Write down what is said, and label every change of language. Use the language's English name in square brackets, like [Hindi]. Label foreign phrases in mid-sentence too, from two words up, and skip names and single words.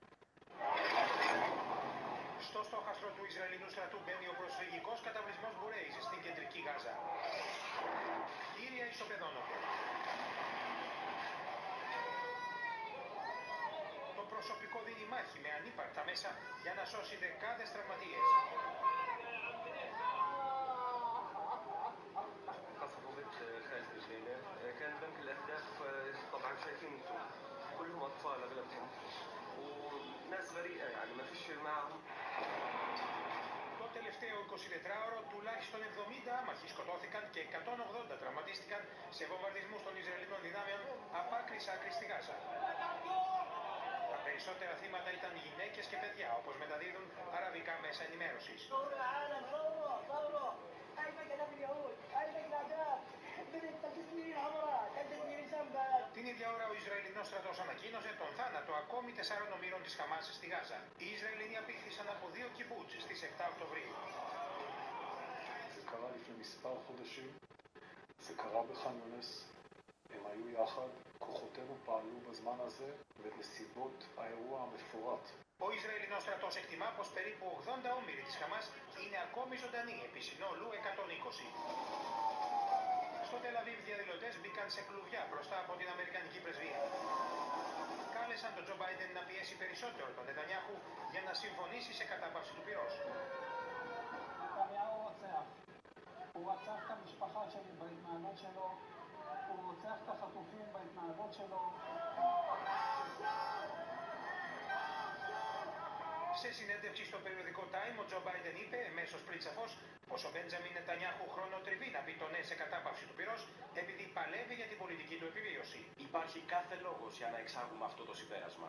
[Greek] Στο στόχαστρο του Ισραηλινού στρατού μπαίνει ο προσφυγικός καταβλισμός Μπουρέις στην κεντρική Γάζα. Κτίρια ισοπεδώνονται. Το προσωπικό δίνει μάχη με ανύπαρκτα μέσα για να σώσει δεκάδες τραυματίες. [Arabic] كان بنك الأهداف طبعا شايفين انتم كلهم أطفال أغلبهم وناس بريئة يعني ما فيش معهم. [Greek] Το τελευταίο 24ωρο τουλάχιστον 70 άμαχοι σκοτώθηκαν και 180 τραυματίστηκαν σε βομβαρδισμούς των Ισραηλινών δυνάμεων από άκρη σ' άκρη στη Γάζα. Τα περισσότερα θύματα ήταν γυναίκες και παιδιά, όπως μεταδίδουν αραβικά μέσα ενημέρωσης. Την ίδια ώρα ο Ισραηλινός στρατός ανακοίνωσε τον θάνατο ακόμη 4 ομήρων της Χαμάς στη Γάζα. Οι Ισραηλινοί απήχθησαν από 2 קיבוץ στις 7 Οκτωβρίου. [Hebrew] זה קרה לפני מספר חודשים, זה קרה בח'אן יונס, הם היו יחד, כוחותינו פעלו בזמן הזה בנסיבות האירוע המפורט. [Greek] Ο Ισραηλινός στρατός εκτιμά πως περίπου 80 όμηροι της Χαμάς είναι ακόμη ζωντανοί επί συνόλου 120. Στο Τελαβίβ διαδηλωτές μπήκαν σε κλουβιά μπροστά από την Αμερικανική πρεσβεία. Κάλεσαν τον Τζο Μπάιντεν να πιέσει περισσότερο τον Νετανιάχου για να συμφωνήσει σε κατάπαυση του πυρός. [Hebrew] הוא רצח את המשפחה שלי בהתנהגות שלו, הוא רוצח את החטופים בהתנהגות שלו. [Greek] Σε συνέντευξη στο περιοδικό Time, ο Τζο Μπάιντεν είπε, εμέσως πριν σαφώς, πως ο Μπέντζαμιν Νετανιάχου χρονοτριβεί να πει το ναι σε κατάπαυση του πυρός, επειδή παλεύει για την πολιτική του επιβίωση. Υπάρχει κάθε λόγος για να εξάγουμε αυτό το συμπέρασμα.